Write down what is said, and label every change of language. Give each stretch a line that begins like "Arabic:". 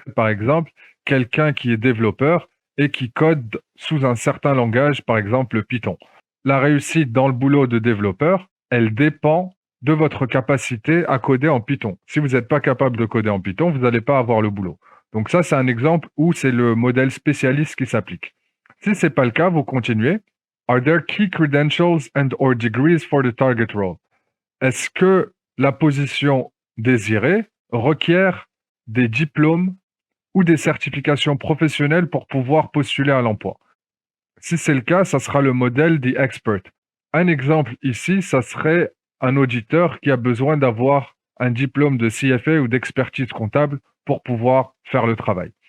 French: Par exemple, quelqu'un qui est développeur et qui code sous un certain langage, par exemple le Python. La réussite dans le boulot de développeur, elle dépend de votre capacité à coder en Python. Si vous n'êtes pas capable de coder en Python, vous n'allez pas avoir le boulot. Donc ça, c'est un exemple où c'est le modèle spécialiste qui s'applique. Si ce n'est pas le cas, vous continuez.
English: Are there key credentials and or degrees for the target role?
French: Est-ce que la position désirée requiert des diplômes ou des certifications professionnelles pour pouvoir postuler à l'emploi? Si c'est le cas, ça sera le modèle The Expert. Un exemple ici, ça serait un auditeur qui a besoin d'avoir un diplôme de CFA ou d'expertise comptable pour pouvoir faire le travail.